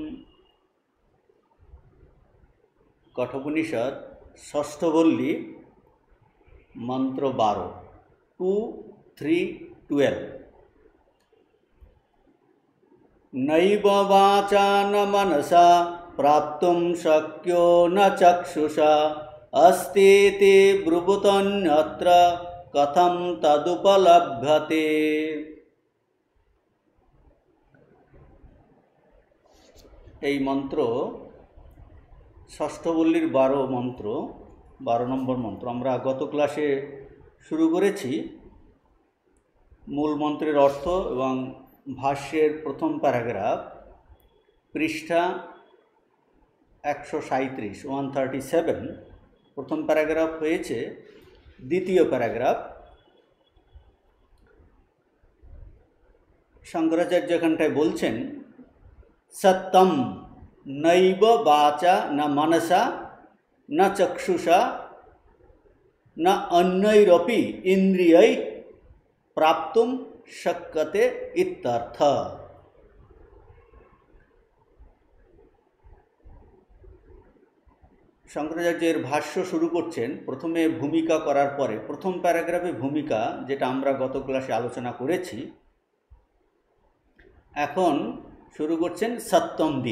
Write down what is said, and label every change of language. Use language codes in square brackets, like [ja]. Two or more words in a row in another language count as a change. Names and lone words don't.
[sa] कठोपनिषद षष्ठ वल्ली मंत्र 12 2, 3, 12। नैव वाचा न मनसा प्राप्तुं शक्यो न चक्षुषा अस्तीति ब्रुवुतन्यत्र कथं तदुपलभ्यते। [bn] এই মন্ত্র ষষ্ঠ বল্লীর 12 মন্ত্র, 12 নম্বর মন্ত্র। আমরা গত ক্লাসে শুরু করেছি মূল মন্ত্রের অর্থ এবং ভাষ্যের প্রথম প্যারাগ্রাফ, পৃষ্ঠা 137 137। প্রথম প্যারাগ্রাফ হয়েছে দ্বিতীয় প্যারাগ্রাফ। শঙ্করাচার্য এখানটায় বলছেন [sa] सत्यम नैव वाचा न मनसा न चक्षुषा न अन्यैरपि इंद्रियै प्राप्तुं शक्यते इत्यर्थ। [bn] শঙ্করাচার্যের ভাষ্য শুরু করছেন প্রথমে ভূমিকা করার পরে। প্রথম প্যারাগ্রাফে ভূমিকা, যেটা আমরা গত ক্লাসে আলোচনা করেছি, এখন শুরু করছেন সত্যম দিয়ে।